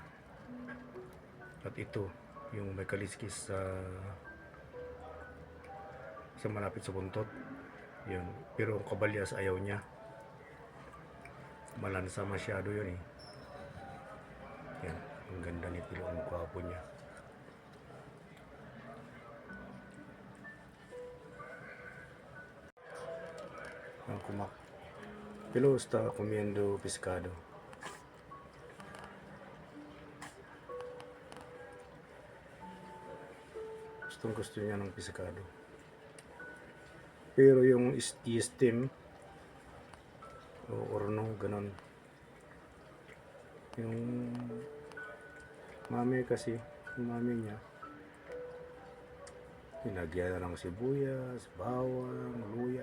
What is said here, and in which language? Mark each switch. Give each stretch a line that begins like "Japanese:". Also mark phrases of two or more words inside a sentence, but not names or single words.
Filipino: At ito, yung may kaliskis sa malapit sa buntot, yun. Pero kabalyas ayaw niya, malansa masyado yun eh. Yan, ang ganda ni Pilo, ang kwapo niya.
Spanish: Pilo está comiendo pescado.
Filipino: Gusto niya ng pescado. Pero yung steam o orno, ganon. Yung mami kasi, yung mami niya, nilagyan na ng sibuyas, bawang, luya.